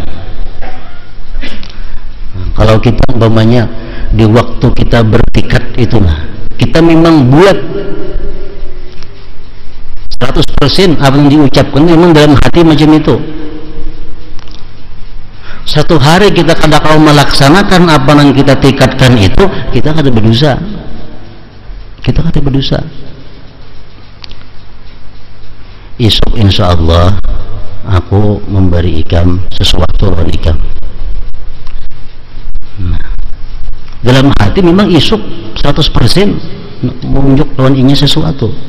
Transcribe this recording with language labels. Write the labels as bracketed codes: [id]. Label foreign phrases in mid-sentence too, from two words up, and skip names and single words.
[id] Kalau kita umpamanya di waktu kita bertekad itu, kita memang bulat 100% apa yang diucapkan memang dalam hati macam itu. Satu hari kita kalau melaksanakan apa yang kita tekadkan itu, kita kada berdosa. Kita kada berdosa. [bjn] Esok [ar] إن شاء الله [bjn] aku memberi ikam sesuatu lawan ikam. [id] Dalam hati memang esok 100% menunjuk lawan inya sesuatu.